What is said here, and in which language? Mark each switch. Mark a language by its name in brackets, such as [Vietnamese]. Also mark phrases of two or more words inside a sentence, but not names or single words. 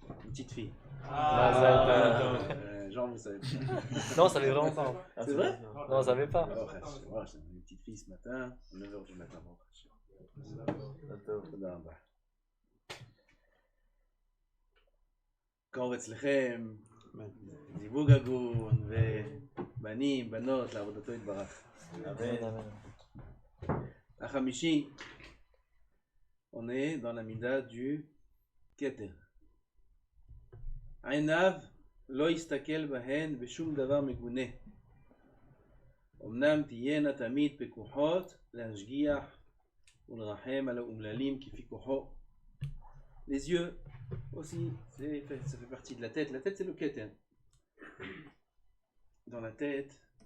[French] petite fille. Genre, vous savez pas. Non, on savait vraiment pas. C'est vrai? Non, on savait pas. Voilà, j'ai une petite fille ce matin, 9h du matin. [Hebrew] תודה רבה. קורץ לכם, זיווג הגון, ובנים, בנות, לעבודתו יתברך. החמישי, [French] on est dans la mida du Keter. [Hebrew] עיניו לא יסתכל בהן בשום דבר מגונה. אמנם תהיינה תמיד פקוחות להשגיח ולרחם על האומללים כפי כוחו. [French] Les yeux aussi, ça fait partie de la tête. La tête, c'est le Keter. Dans la tête,